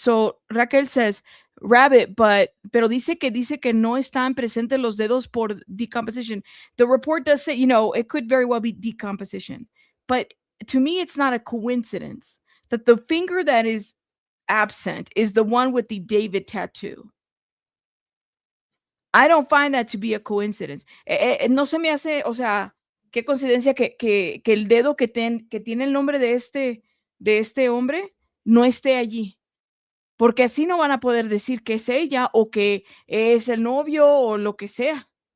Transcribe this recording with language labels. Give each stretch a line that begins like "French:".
English: So Raquel says,
Spanish: Rabbit, pero dice que no están presentes los dedos por decomposition.
English: The report does say, it could very well be decomposition. But to me, it's not a coincidence that the finger that is absent is the one with the David tattoo. I don't find that to be a coincidence.
Spanish: No se me hace, o sea, qué coincidencia que el dedo que tiene el nombre de este hombre no esté allí. Porque así no van a poder decir que es ella o que es el novio o lo que sea.